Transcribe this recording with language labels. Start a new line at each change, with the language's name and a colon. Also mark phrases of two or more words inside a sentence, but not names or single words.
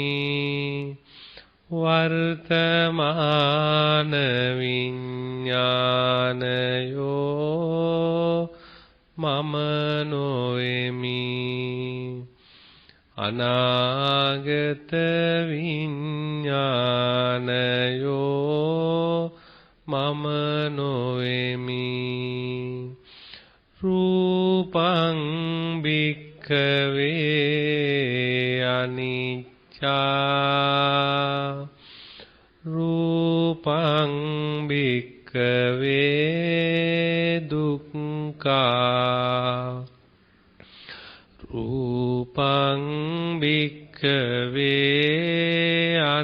Sinhala: වර්තමාන විඥානයෝ මම නොවෙමි අනාගත විඥානයෝ මම නොවෙමි රූපං
Pali: භික්ඛවේ අනිච්චා රූපං භික්ඛවේ දුක්ඛා රූපං භික්ඛවේ